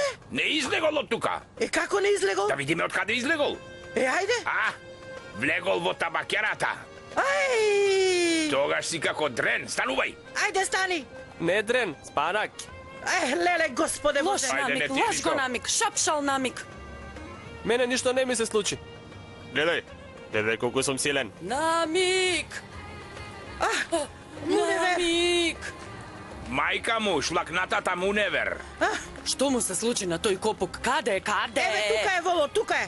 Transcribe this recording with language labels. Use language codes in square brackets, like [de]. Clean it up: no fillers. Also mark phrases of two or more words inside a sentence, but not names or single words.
[mk] Не излегол од тука. Како не излегол? Да видиме од каде излегол. Ајде. Влегол во табакерата. Ај! Тогаш си како дрен, станувај. Ајде, стани. Не дрен, спанак. Леле, Господе Лош Боже. намик, лош го намик, шапшал намик. Мене ништо не ми се случи. Гледај колку сум силен. Намик! Намик! Мајка му, шлакнатата Муневер. Што му се случи на тој копук? Каде? Еве, тука е, Воло, тука е.